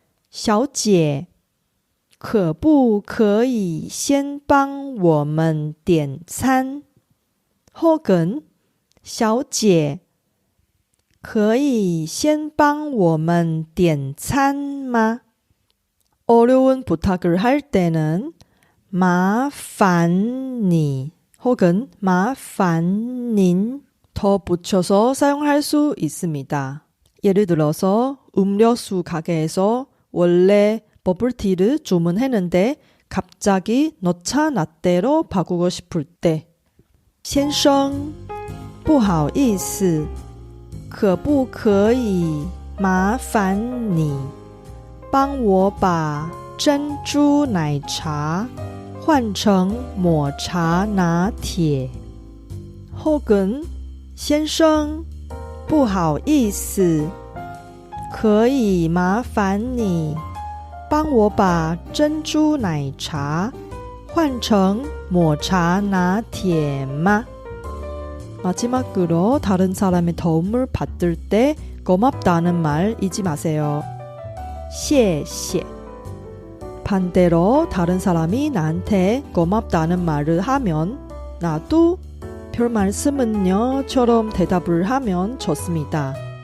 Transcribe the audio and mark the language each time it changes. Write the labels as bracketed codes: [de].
[zh] 小姐可不可以先帮我们点餐 [ko] 혹은 [zh] 小姐可以先帮我们点餐吗 [ko] 어려운 부탁을 할 때는 [zh] 麻烦你 혹은 麻烦您 [ko] 더 붙여서 사용할 수 있습니다. 예를 들어서 음료수 가게에서 원래 버블티를 주문했는데 갑자기 녹차 라떼로 바꾸고 싶을 때 [zh] 先生不好意思可不可以麻烦你帮我把珍珠奶茶换成抹茶拿铁 [ko] 혹은 [zh] 先生不好意思可以麻烦你帮我把珍珠奶茶换成抹茶拿铁吗? [ko] 마지막으로 다른 사람의 도움을 받을 때 고맙다는 말 잊지 마세요. [zh] 谢谢 [ko] 반대로 다른 사람이 나한테 고맙다는 말을 하면 나도 별 말씀은요 처럼 대답을 하면 좋습니다.